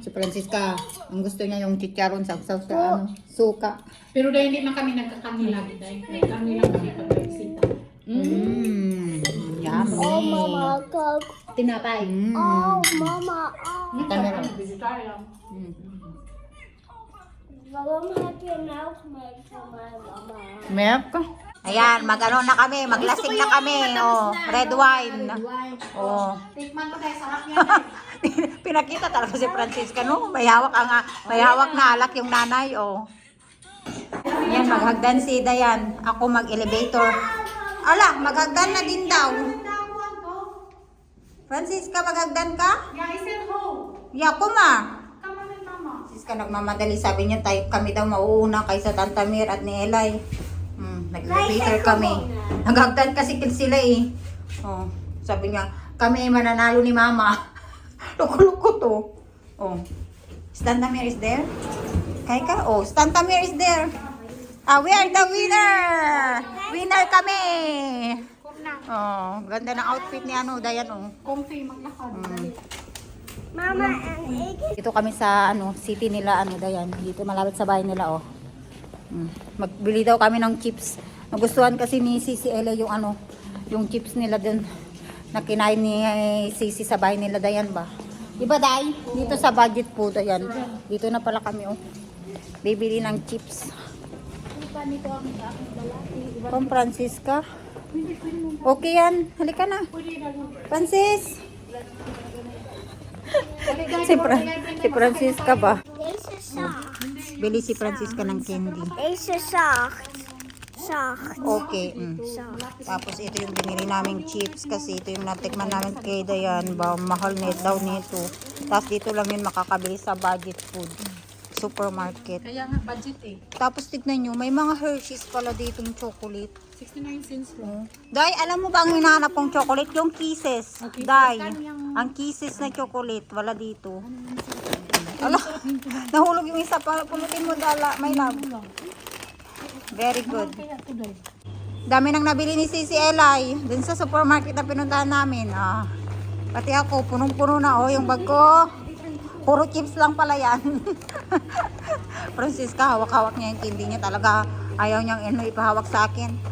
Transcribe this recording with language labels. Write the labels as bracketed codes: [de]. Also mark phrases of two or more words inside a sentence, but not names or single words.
[tl] Si Francisca, ang gusto niya yung chicharon sa ano, suka. Pero dahil hindi man kami nagkakanilang, dahil nagkakanilang kami pag bisita. Yummy. go. Tinapay. Mama. Camera. Vegetarian. [nl] Waarom heb je melk mee voor mij, mama? Milk. [tl] Ayan, mag-ano na kami, maglasing na kami. Oh, red wine. Oh. Tikman ko dahil sarap yan. Pinakita talaga si Francisca, no? May hawak na alak yung nanay, oh. Yan, maghagdan si Dayan. Ako mag-elevator. Ala, maghagdan na din daw. Francisca, maghagdan ka? [en] Yeah, I said ho. [tl] Ya, kuma. [en] Come on and mama. [tl] Francisca, nagmamadali. Sabi niya, kami daw mauuna kaysa Tanta Mir at ni Elay. Nag-elevator kami. Naghagdan kasi sila eh. Oh, sabi niya, kami ay mananalo ni Mama. Loko-loko to. Oh. [en] Stantamir is there? [tl] Kaya ka? [en] Oh, Stantamir is there. We are the winner! [tl] Winner kami! Oh, ganda ng outfit ni ano, Dayan, oh. Comfy, maglakad. [nl] Mama en ik. [tl] Dito kami sa ano, city nila, ano, Dayan. Dito malapit sa bahay nila, oh. Magbili daw kami ng chips. Nagustuhan kasi ni Sisi Ella yung ano, yung chips nila dun na kinain ni Sisi sa bahay nila, Dayan ba? Diba, Day? Dito sa [en] budget food, [tl] Dayan. Dito na pala kami, oh. Bibili ng chips. [en] From Francisca. [tl] Okay yan. Halika na. Francis. Si Francisca ba? [nl] Deze zacht. [tl] Bili si Francisca ng candy. [nl] Deze zacht. Zacht. Okay. Zacht. [tl] Tapos ito yung binili naming chips kasi ito yung natikman namin kay Dayan. Mahal net daw nito. Tapos dito lang yun makakabili sa [en] budget food supermarket. [tl] Kaya nga, budget eh. Tapos tignan nyo, may mga Hershey's pala ditong chocolate. 69 cents lang. Day, alam mo ba ang hinahanap kong chocolate? Yung kisses. Okay, Day, magkano yung- ang kisses na chocolate, wala dito. Ala, nahulog yung isa pa. Pulutin mo, Dala. May love. [en] Very good. [tl] Kaya ito dahil. Dami nang nabili ni Sisi Elay. Dun sa supermarket na pinuntahan namin. Pati ako, punong-puno na. Oh, yung bag ko. Puro chips lang pala yan. Francisca, hawak-hawak niya yung candy niya. Talaga ayaw niyang ipahawak sa akin.